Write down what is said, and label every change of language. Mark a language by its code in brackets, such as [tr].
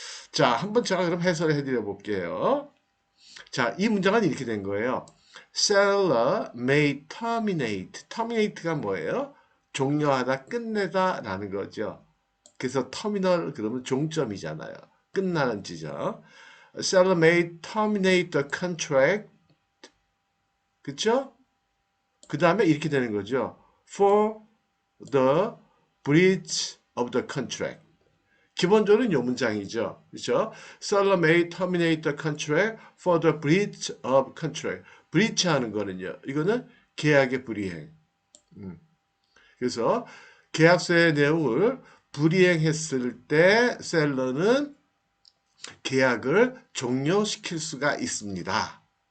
[ko] 자, 한번 제가 그럼 해설을 해드려 볼게요. 자, 이 문장은 이렇게 된 거예요. [en] Seller may terminate. terminate가 [ko] 뭐예요? 종료하다, 끝내다 라는 거죠. 그래서 터미널 그러면 종점이잖아요. 끝나는 지점. [en] Seller may terminate the contract. [ko] 그쵸? 그 다음에 이렇게 되는 거죠. [en] For the breach of the contract. [ko] 기본적으로는 요 문장이죠. 그렇죠? [en] Seller may terminate the contract for the breach of contract. [ko] breach 하는 거는요. 이거는 계약의 불이행. 그래서 계약서의 내용을 불이행했을 때 셀러는 계약을 종료시킬 수가 있습니다.